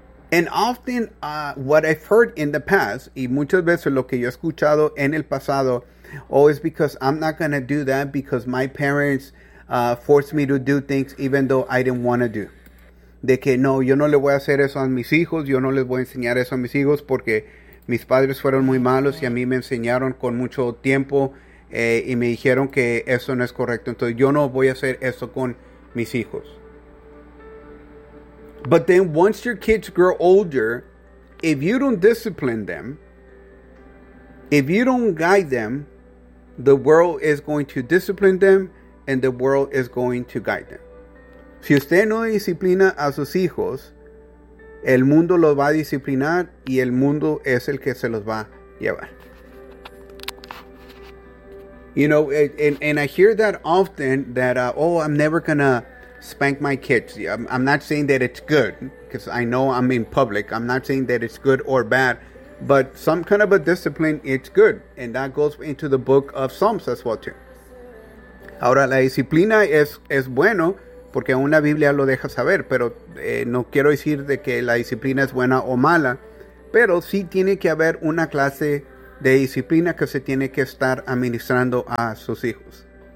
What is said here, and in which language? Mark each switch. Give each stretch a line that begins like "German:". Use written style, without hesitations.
English: And often what I've heard in the past,
Spanish: y muchas veces lo que yo he escuchado en el pasado,
English: oh, it's because I'm not going to do that because my parents forced me to do things even though I didn't want to do.
Spanish: De que no, yo no le voy a hacer eso a mis hijos, yo no les voy a enseñar eso a mis hijos porque mis padres fueron muy malos y a mí me enseñaron con mucho tiempo y me dijeron que eso no es correcto. Entonces, yo no voy a hacer eso con mis hijos.
English: But then once your kids grow older, if you don't discipline them, if you don't guide them, the world is going to discipline them and the world is going to guide them.
Spanish: Si usted no disciplina a sus hijos, el mundo los va a disciplinar y el mundo es el que se los va a llevar.
English: You know, and I hear that often that, I'm never going to spank my kids. I'm not saying that it's good because I know I'm in public. I'm not saying that it's good or bad. But some kind of a discipline, it's good. And that goes into the book of Psalms as well too.
Spanish: Ahora, la disciplina es bueno. porque aún la Biblia lo deja saber, pero no quiero decir de que la disciplina es buena o mala, pero sí tiene que haber una clase de disciplina que se tiene que estar administrando a sus hijos.